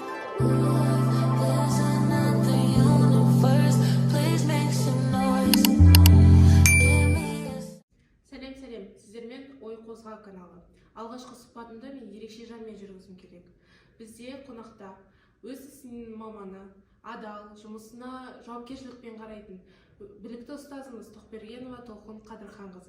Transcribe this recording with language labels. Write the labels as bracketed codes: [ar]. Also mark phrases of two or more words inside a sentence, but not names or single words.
[en] There's another universe. Please make some noise. Give me a [kk] Сәлем, сіздермен ой қозға каналы. Алғашқы сұхбатымды мен ерекше жанмен жүргізгім келеді. Бізде қонақта өз ісінің маманы, адал, жұмысына жауапкершілікпен қарайтын білікті ұстазымыз Тоқбергенова Толқын Қадырханқызы.